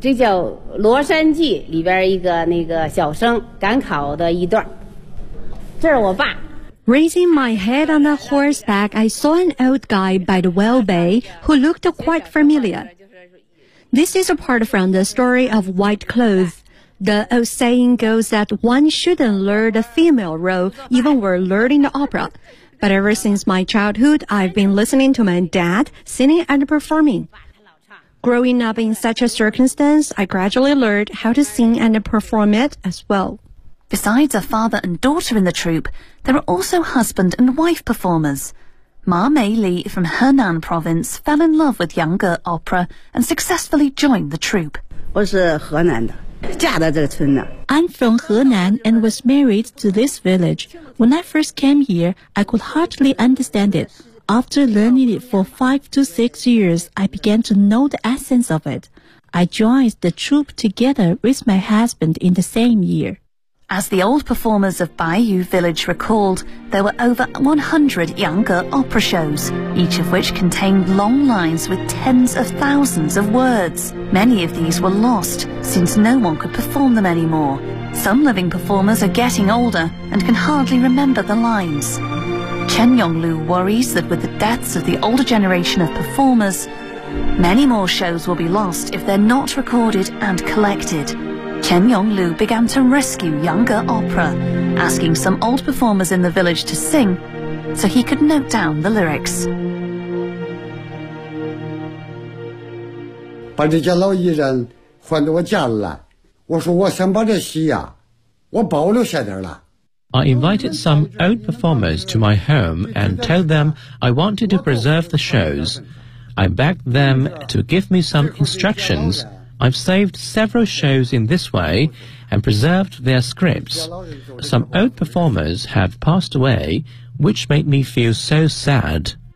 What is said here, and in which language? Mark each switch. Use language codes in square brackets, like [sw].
[zh] 这叫《罗山记》里边一个那个小生赶考的一段，这是我爸。 [en] Raising my head on a horseback, I saw an old guy by the well bay who looked quite familiar. This is a part from the story of White Clothes. The old saying goes that one shouldn't lure the female role even were learning the opera. But ever since my childhood, I've been listening to my dad singing and performing. Growing up in such a circumstance, I gradually learned how to sing and perform it as well. Besides a father and daughter in the troupe, there are also husband and wife performers. Ma Mei Li from Henan province fell in love with Yang Ge opera and successfully joined the troupe. [zh] 我是河南的，嫁到这个村的。 [en] I'm from Henan and was married to this village. When I first came here, I could hardly understand it. After learning it for 5 to 6 years, I began to know the essence of it. I joined the troupe together with my husband in the same year. As the old performers of Baiyu Village recalled, there were over 100 Yang Ge opera shows, each of which contained long lines with tens of thousands of words. Many of these were lost, since no one could perform them anymore. Some living performers are getting older and can hardly remember the lines. Chen Yonglu worries that with the deaths of the older generation of performers, many more shows will be lost if they're not recorded and collected. Chen Yonglu began to rescue Yang Ge opera, asking some old performers in the village to sing so he could note down the lyrics. [zh] 把这些老艺人换到我家里来，我说我想把这戏呀，我保留下点了。 [en] I invited some old performers to my home and told them I wanted to preserve the shows. I begged them to give me some instructions. I've saved several shows in this way and preserved their scripts. Some old performers have passed away, which made me feel so sad.